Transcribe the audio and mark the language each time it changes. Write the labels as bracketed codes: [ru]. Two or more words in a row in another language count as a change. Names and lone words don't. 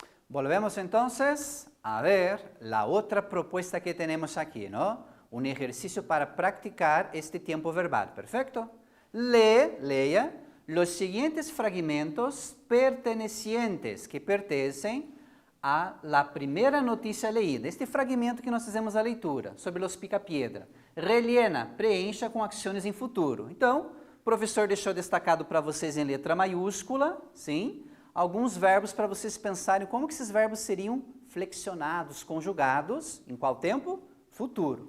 [es] Volvemos entonces a ver la otra propuesta que tenemos aquí, ¿no? Un ejercicio para practicar este tiempo verbal, ¿perfecto? Lea los siguientes fragmentos pertenecientes, [pt] que pertencem [es] a la primera notícia leída. [pt] Este fragmento que nós fizemos a leitura, sobre los pica-piedra. [es] Rellena, [pt] preencha com ações em futuro. Então, o professor deixou destacado para vocês em letra maiúscula, sim, alguns verbos para vocês pensarem como que esses verbos seriam flexionados, conjugados, em qual tempo? Futuro.